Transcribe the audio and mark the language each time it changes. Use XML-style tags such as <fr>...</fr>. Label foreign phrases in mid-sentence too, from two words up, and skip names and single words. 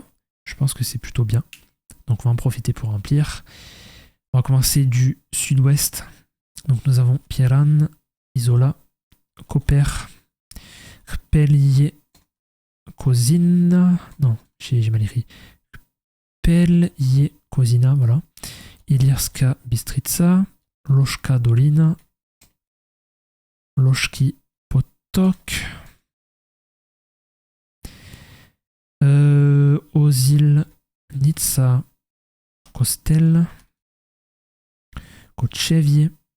<fr>Je pense que c'est plutôt bien. Donc, on va en profiter pour remplir. On va commencer du sud-ouest. Donc, nous avons Piran, Isola, Koper, Pelje, Kozina. Non, j'ai mal écrit. Pelje, Kozina, voilà. Ilirska, Bistrica, Loška Dolina, Loški Potok, Ozil, Nitsa, Kostel, Kočevje,</fr>